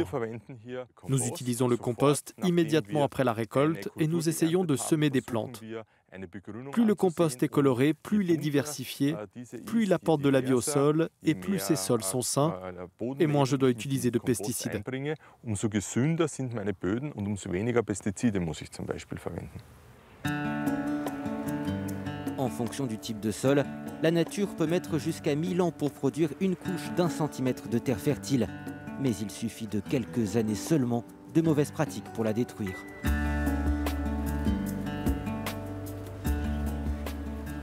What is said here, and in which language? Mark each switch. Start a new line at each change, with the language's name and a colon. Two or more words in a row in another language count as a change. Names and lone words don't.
French: Nous utilisons le compost immédiatement après la récolte et nous essayons de semer des plantes. Plus le compost est coloré, plus il est diversifié, plus il apporte de la vie au sol et plus ces sols sont sains et moins je dois utiliser de pesticides.
German: Umso gesünder sind meine Böden und umso weniger Pestizide muss ich zum Beispiel verwenden.
French: En fonction du type de sol, la nature peut mettre jusqu'à 1000 ans pour produire une couche d'1 centimètre de terre fertile. Mais il suffit de quelques années seulement de mauvaises pratiques pour la détruire.